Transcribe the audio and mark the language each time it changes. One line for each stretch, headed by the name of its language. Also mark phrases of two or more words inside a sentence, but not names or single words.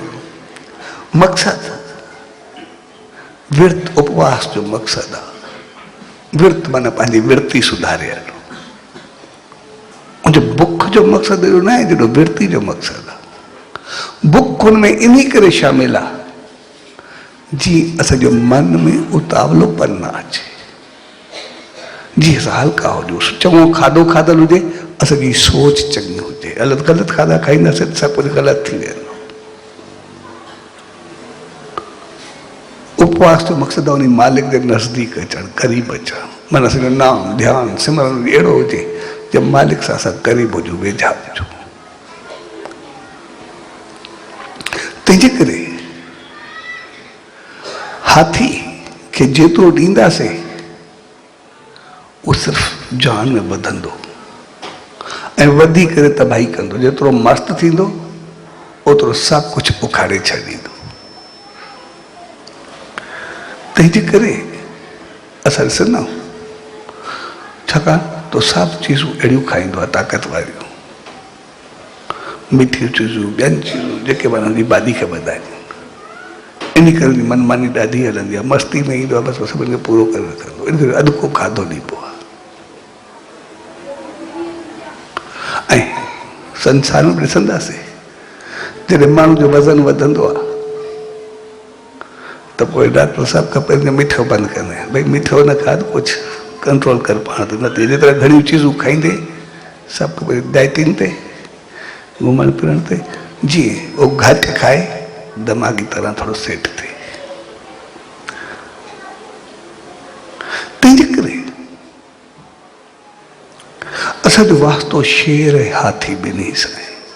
Sindhi: मक़सदु विर्त उपवास जो मक़सदु आहे। विर्त माना पंहिंजी वृत्ति सुधारे हलो। मुंहिंजो बुख जो मक़सदु अहिड़ो न आहे जेॾो वृत्ति जो मक़सदु आहे। बुख हुन में इन करे शामिल आहे जी असो मन में उतावलोपन न अचे, जी अस हल्का हो चङो खाधो खाधल हुए, असि सोच चंगी हुए, गलत खाधा खाईंदासीं तो सब कुछ गलत थी वेंदो। उपवास जो मकसद है मालिक के नजदीक अचण, करीब अचण, मन असो नाम ध्यान सिमरन अड़ो हो जब मालिक से अस करीब हो वेझा हो। तंहिंजे करे हाथी के जेतिरो ॾींदासीं वो सिर्फ जान में बधंदो ऐं वधी करे तबाही कंदो। जेतिरो मस्त थींदो ओतिरो सब कुछ उखाड़े छॾींदो। तंहिंजे करे असां ॾिसंदा आहियूं, छाकाणि तो सब चीज़ूं अहिड़ियूं खाईंदो आहे ताक़त वारियूं, मिठियूं चीज़ूं, ॿियनि चीज़ूं जेके माना हुनजी बादी खे वधाइनि। इन करे मनमानी ॾाढी हलंदी आहे, मस्ती में ईंदो आहे, बसि सभिनि खे पूरो करे रखंदो। इन करे अधु को खाधो ॾिबो आहे। ऐं संसार में ॾिसंदासीं जॾहिं माण्हू जो वज़न वधंदो आहे तो पोइ डॉक्टर साहब खां पहिरियों मिठो बंदि कंदा आहिनि, भई मिठो न खा, कुछ कंट्रोल कर पाण ते, न जेतिरा घणियूं चीज़ूं खाईंदे सभु पहिरियों डाइटिंग ते, घुमण फिरण ते, जीअं वो घटि खाए दिमाग़ी तरह थोड़ो सेट थिए। तंहिंजे करे असांजो वास्तो शेर ऐं हाथी ॿिन्ही सां आहे।